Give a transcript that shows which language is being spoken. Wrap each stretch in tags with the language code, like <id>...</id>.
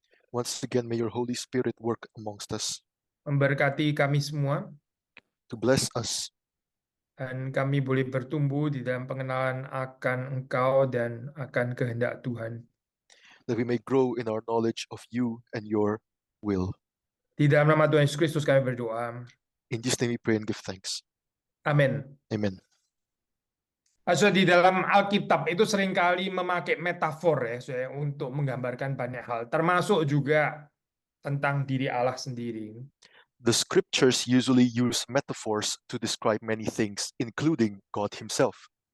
<en>Once again, may your Holy Spirit work amongst us</en> <id>Memberkati kami semua.</id> <en>to bless us,</en> <id>Dan kami boleh bertumbuh di dalam pengenalan akan Engkau dan akan kehendak Tuhan.</id> <en>that we may grow in our knowledge of you and your will.</en> <id>Di dalam nama Tuhan Yesus Kristus kami berdoa.</id> <en>In Jesus' name we pray and give thanks.</en> <id>Amin.</id> <en>Amen.</en> <id>So, di dalam Alkitab itu seringkali memakai metafor ya, untuk menggambarkan banyak hal, termasuk juga tentang diri Allah sendiri.</id> <en>The scriptures usually use metaphors to describe many things, including God himself.</en>